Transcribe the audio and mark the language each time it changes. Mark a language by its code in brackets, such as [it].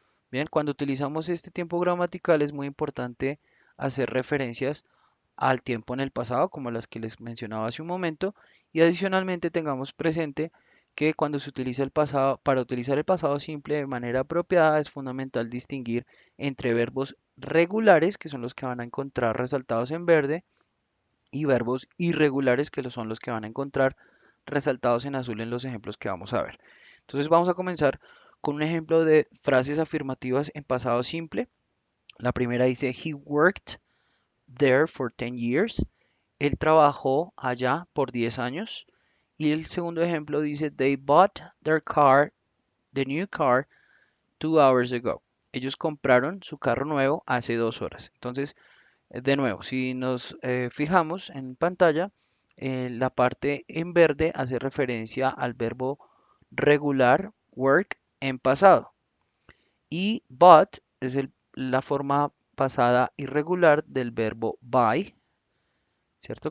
[es] Bien, cuando utilizamos este tiempo gramatical es muy importante hacer referencias al tiempo en el pasado, como las que les mencionaba hace un momento, y adicionalmente tengamos presente que cuando se utiliza el pasado, para utilizar el pasado simple de manera apropiada, es fundamental distinguir entre verbos regulares, que son los que van a encontrar resaltados en verde, y verbos irregulares, que son los que van a encontrar resaltados en azul en los ejemplos que vamos a ver. Entonces vamos a comenzar con un ejemplo de frases afirmativas en pasado simple. La primera dice, [en] He worked there for 10 years. [es] Él trabajó allá por 10 años. Y el segundo ejemplo dice, [en] They bought their car, the new car, 2 hours ago. [es] Ellos compraron su carro nuevo hace 2 horas. Entonces, de nuevo, si nos fijamos en pantalla, la parte en verde hace referencia al verbo regular, work, en pasado. Y bought es la forma pasada irregular del verbo buy, ¿cierto?